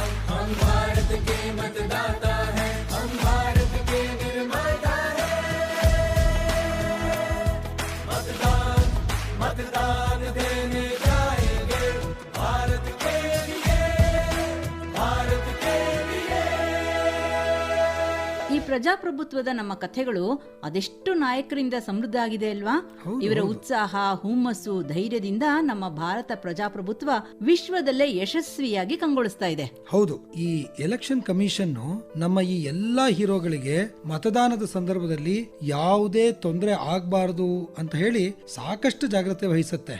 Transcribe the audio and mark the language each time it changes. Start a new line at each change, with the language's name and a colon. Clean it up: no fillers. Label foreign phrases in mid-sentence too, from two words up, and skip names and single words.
Hindi: हम भारत के मतदाता हैं, हम भारत के निर्माता हैं। मतदान मतदान देने जाएंगे भारत के लिए, भारत के लिए।
Kannada: ಈ ಪ್ರಜಾಪ್ರಭುತ್ವದ ನಮ್ಮ ಕಥೆಗಳು ಅದೆಷ್ಟು ನಾಯಕರಿಂದ ಸಮೃದ್ಧ ಆಗಿದೆ ಅಲ್ವಾ? ಇವರ ಉತ್ಸಾಹ, ಹುಮ್ಮಸ್ಸು, ಧೈರ್ಯದಿಂದ ನಮ್ಮ ಭಾರತ ಪ್ರಜಾಪ್ರಭುತ್ವ ವಿಶ್ವದಲ್ಲೇ ಯಶಸ್ವಿಯಾಗಿ ಕಂಗೊಳಿಸ್ತಾ ಇದೆ. ಹೌದು, ಈ
English: election commission
Kannada: ನಮ್ಮ ಈ ಎಲ್ಲಾ ಹೀರೋಗಳಿಗೆ ಮತದಾನದ ಸಂದರ್ಭದಲ್ಲಿ ಯಾವುದೇ ತೊಂದರೆ ಆಗಬಾರದು ಅಂತ ಹೇಳಿ ಸಾಕಷ್ಟು ಜಾಗ್ರತೆ ವಹಿಸುತ್ತೆ.